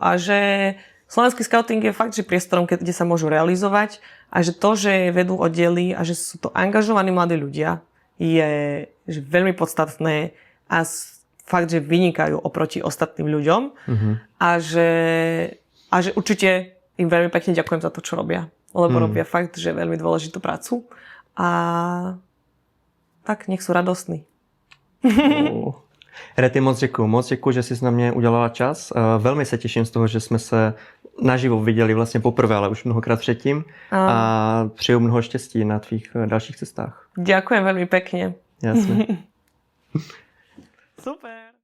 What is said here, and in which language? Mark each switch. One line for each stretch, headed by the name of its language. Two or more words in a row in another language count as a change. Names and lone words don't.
Slovak: A že slovenský skauting je fakt, že priestorom, kde sa môžu realizovať a že to, že vedú oddiely a že sú to angažovaní mladí ľudia, je že veľmi podstatné a fakt, že vynikajú oproti ostatným ľuďom a že určite im veľmi pekne ďakujem za to, čo robia. Lebo robia fakt, že veľmi dôležitú prácu a tak nech sú radostní.
Czech: Rety, moc děkuji, že jsi na mě udělala čas. Velmi se těším z toho, že jsme se naživo viděli vlastně poprvé, ale už mnohokrát předtím. A přeju mnoho štěstí na tvých dalších cestách.
Slovak: Ďakujem veľmi pekne. Jasne. Super.